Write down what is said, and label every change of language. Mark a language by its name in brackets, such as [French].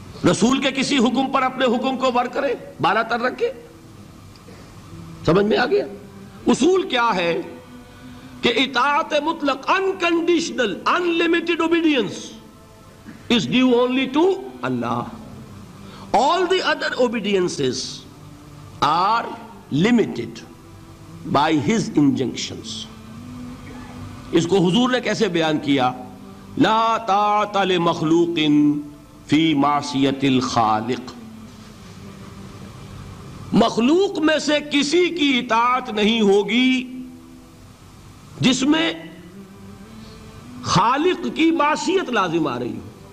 [Urdu] رسول کے کسی حکم پر اپنے حکم کو ور کرے، بالا تر رکھے؟ سمجھ میں آ گیا؟ اصول کیا ہے کہ اطاعت مطلق، [English] Unconditional, unlimited obedience is due only to Allah. All the other obediences are limited by his injunctions. [Urdu] اس کو حضور نے کیسے بیان کیا؟ [Arabic] لا طاعت لمخلوق فی معصیت الخالق. [Urdu] مخلوق میں سے کسی کی اطاعت نہیں ہوگی جس میں خالق کی معصیت لازم آ رہی ہو.